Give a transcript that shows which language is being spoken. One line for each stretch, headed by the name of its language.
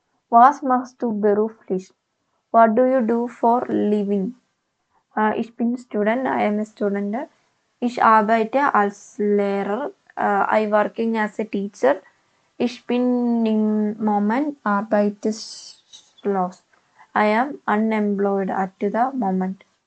German: Was machst du beruflich?
English: What do you do for living?
German: Ich bin Student.
English: I am a student.
German: Ich arbeite als Lehrer.
English: I working as a teacher.
German: Ich bin im Moment arbeitslos.
English: I am unemployed at the moment.